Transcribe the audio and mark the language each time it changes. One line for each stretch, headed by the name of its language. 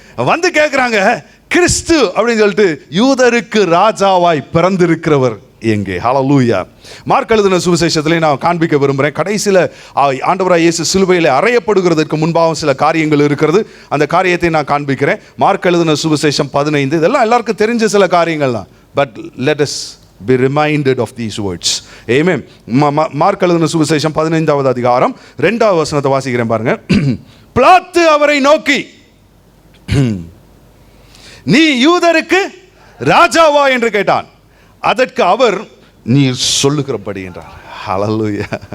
Tamil: வந்து கேட்குறாங்க, கிறிஸ்து அப்படின்னு சொல்லிட்டு யூதருக்கு ராஜாவாய் பிறந்திருக்கிறவர் எங்கே? ஹல்லேலூயா. மார்க் எழுதின சுவிசேஷத்திலே நான் காண்பிக்க விரும்புகிறேன். கடைசியில் ஆண்டவராய் இயேசு சிலுவையில் அறையப்படுகிறதற்கு முன்பாக சில காரியங்கள் இருக்கிறது. அந்த காரியத்தை நான் காண்பிக்கிறேன். மார்க் எழுதின சுவிசேஷம் 15. இதெல்லாம் எல்லாருக்கும் தெரிஞ்ச சில காரியங்கள் தான்.
English: But let us be reminded of these words. Amen.
Tamil: Mark எழுதின சுவிசேஷம் 15வது அதிகாரம் 2வது வசனத்தை வாசிக்கிறேன் பாருங்க. பிலாத்து அவரை நோக்கி, நீ யூதருக்கு ராஜாவா என்று கேட்டான். அதற்கு அவர், நீ சொல்லுகிறபடி என்றார். ஹல்லேலூயா.